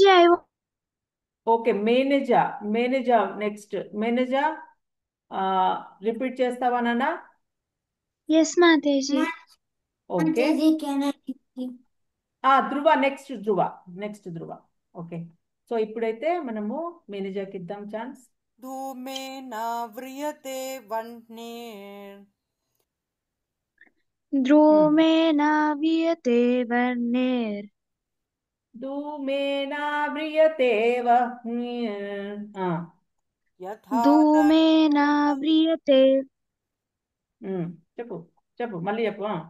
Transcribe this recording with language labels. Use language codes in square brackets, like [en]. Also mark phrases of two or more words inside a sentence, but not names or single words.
[te] ఓకే, మేనేజా. మేనేజా నెక్స్ట్. మేనేజా రిపీట్ చేస్తావా నాన్న? ఎస్ మాతాజీ. ఓకే. ధ్రువ నెక్స్ట్, ధ్రువ. [en] Okay, so [te] ఇప్పుడైతే మనము మేనేజర్కి ఇద్దాం ఛాన్స్. [sa] धूमेन व्रियते वह्निर् ధూమేన వ్రియతే వహ్నిర్ ధూమేన వ్రియతే వహ్నిర్. यथा ధూమేన వ్రియతే [te] చెప్పు చెప్పు, మళ్ళీ చెప్పు.